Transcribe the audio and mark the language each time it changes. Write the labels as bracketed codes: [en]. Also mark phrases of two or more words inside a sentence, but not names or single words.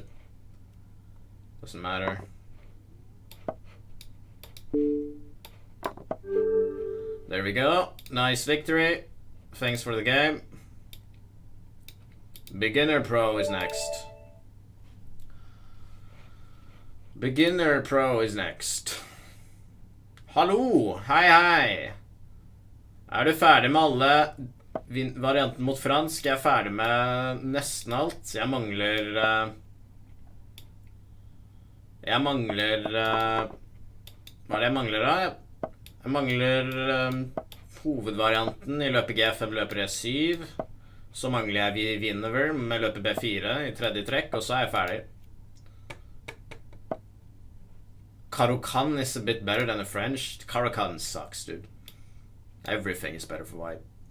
[en] Doesn't matter. There we go. Nice victory. Thanks for the game. Beginner Pro is next. Beginner Pro is next. [no] Hallo! Hei, hei! Er du ferdig med alle varianten mot fransk? Jeg er ferdig med nesten alt. Jeg mangler hva er det jeg mangler da? Jeg mangler hovedvarianten i løpet G5, løpet E7. Så mangler jeg vinegar med løpet B4 i tredje trekk, og så er jeg ferdig. [en] Caro-Kann is a bit better than the French. Caro-Kann sucks, dude. Everything is better for white.